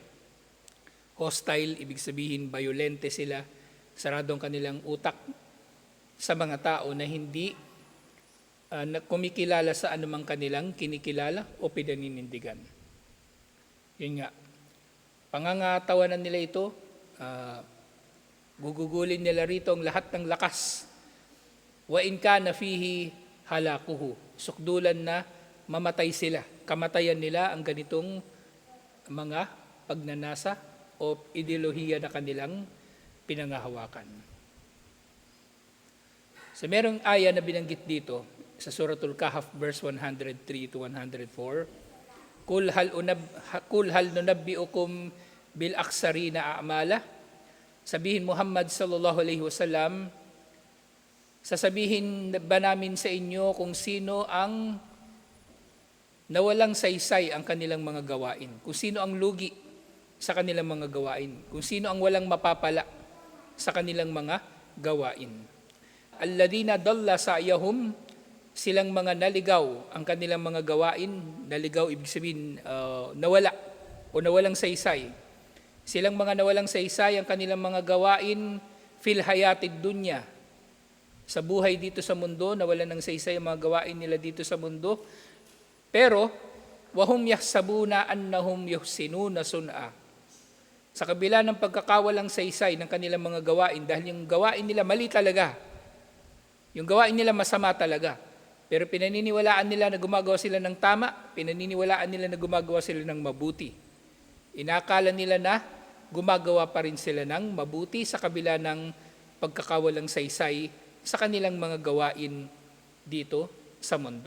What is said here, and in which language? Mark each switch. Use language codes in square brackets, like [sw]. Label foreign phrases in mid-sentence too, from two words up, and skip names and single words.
[tl] Hostile, ibig sabihin, violente sila, saradong kanilang utak sa mga tao na hindi kumikilala sa anumang kanilang kinikilala o pinaninindigan. Yun nga, pangangatawanan nila ito, gugugulin nila rito ang lahat ng lakas. [ar] وَإِنْ كَانَ فِيهِ هَلَاكُهُ. [tl] Sukdulan na mamatay sila. Kamatayan nila ang ganitong mga pagnanasa o ideolohiya na kanilang pinangahawakan. So merong aya na binanggit dito sa Suratul Kahf [en] verse 103 to 104. [ar] قُلْ هَلْ نُنَبِّئُكُمْ بِالْأَخْسَرِينَ أَعْمَالًا. [tl] Sabihin Muhammad [ar] صلى الله عليه وسلم, [tl] sasabihin ba namin sa inyo kung sino ang nawalang saysay ang kanilang mga gawain, kung sino ang lugi sa kanilang mga gawain, kung sino ang walang mapapala sa kanilang mga gawain. [ar] الَّذِينَ ضَلَّ سَعْيُهُمْ, [tl] silang mga naligaw ang kanilang mga gawain. Naligaw, ibig sabihin nawala o nawalang saysay. Silang mga nawalang saysay ang kanilang mga gawain [ar] فِي الْحَيَاةِ الدُّنْيَا. [tl] Sa buhay dito sa mundo, nawalan ng saysay ang mga gawain nila dito sa mundo. Pero, [ar] وَهُمْ يَحْسَبُونَ أَنَّهُمْ يُحْسِنُونَ صُنْعًا. [tl] Sa kabila ng pagkakawalang saysay ng kanilang mga gawain, dahil yung gawain nila mali talaga. Yung gawain nila masama talaga. Pero pinaniniwalaan nila na gumagawa sila ng tama, pinaniniwalaan nila na gumagawa sila ng mabuti. Inakala nila na gumagawa pa rin sila ng mabuti sa kabila ng pagkakawalang saysay sa kanilang mga gawain dito sa mundo.